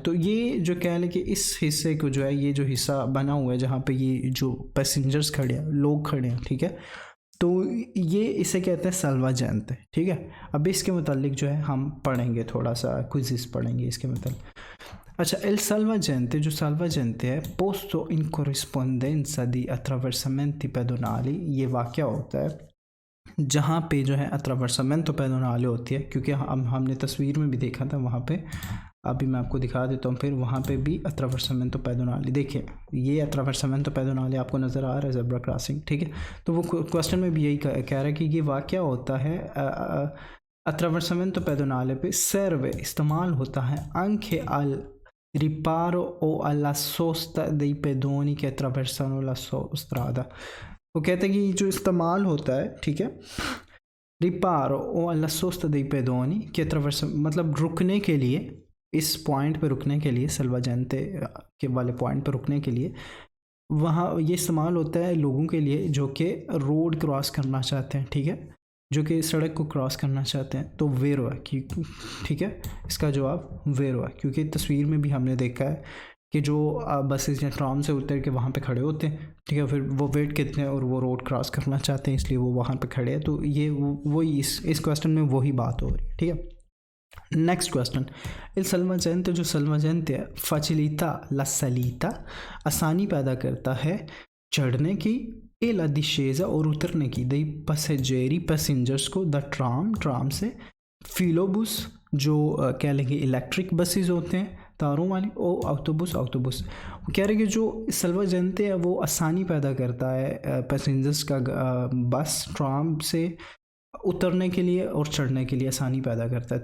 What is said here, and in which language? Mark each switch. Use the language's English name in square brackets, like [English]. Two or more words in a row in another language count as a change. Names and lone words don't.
[Hindi] तो ये जो कह लें कि इस हिस्से को जो है, ये जो हिस्सा बना हुआ है जहाँ पे ये जो पैसेंजर्स खड़े हैं, लोग खड़े हैं, ठीक है, तो ये इसे कहते हैं salvagente, ठीक है। अब इसके मुतालिक जो है हम पढ़ेंगे, थोड़ा सा क्विज़ पढ़ेंगे इसके मुतालिक। [Italian] अच्छा, il salvagente, जो salvagente है posto in corrispondenza di attraversamenti pedonali, [Hindi] ये वाक़या होता है जहाँ पे जो है [Italian] attraversamento pedonale [Hindi] होती है, क्योंकि हमने तस्वीर में भी देखा था वहाँ पे, अभी मैं आपको दिखा देता हूँ, फिर वहाँ पे भी [Italian] attraversamento pedonale। [Hindi] देखिए, ये [Italian] attraversamento pedonale [Hindi] आपको नज़र आ रहा है, ज़ेब्रा क्रॉसिंग, ठीक है। तो वो क्वेश्चन में भी यही कह रहा है कि ये वाक़या होता है [Italian] attraversamento pedonale [Hindi] पे serve, इस्तेमाल होता है [Italian] anche al riparo o alla sosta dei pedoni che attraversano la strada। [Hindi] वो कहते हैं कि जो इस्तेमाल होता है, ठीक है, [Italian] riparo o alla sosta dei pedoni che attraversano, [Hindi] मतलब रुकने के लिए, इस पॉइंट पे रुकने के लिए, salvagente के वाले पॉइंट पे रुकने के लिए, वहाँ ये इस्तेमाल होता है लोगों के लिए जो कि [English] road cross [Hindi] करना चाहते हैं, ठीक है, जो कि सड़क को क्रॉस करना चाहते हैं। तो वेरो है कि, ठीक है, इसका जवाब वेरो है, क्योंकि तस्वीर में भी हमने देखा है कि जो बसेस या ट्राम से उतर के वहाँ पे खड़े होते हैं, ठीक है, फिर वो वेट करते हैं और वो [English] road cross [Hindi] करना चाहते हैं, इसलिए वो वहाँ पे खड़े हैं। तो ये वही इस क्वेश्चन में वही बात हो रही है, ठीक है। [English] next question, [Italian] il salvagente, जो salvagente है facilita la salita, [Hindi] आसानी पैदा करता है चढ़ने की, [Italian] e la discesa, [Hindi] और उतरने की, [Italian] dei passeggeri, [Hindi] पैसेंजर्स को, [English] the tram [Hindi] से, फिलोबुस, जो कह लेंगे [English] electric buses [Hindi] होते हैं तारों वाली, ओ ऑक्टोबस वो कह रहे हैं कि जो salvagente है वो आसानी पैदा करता है पैसेंजर्स का बस ट्राम से उतरने के लिए और चढ़ने के लिए आसानी पैदा करता है।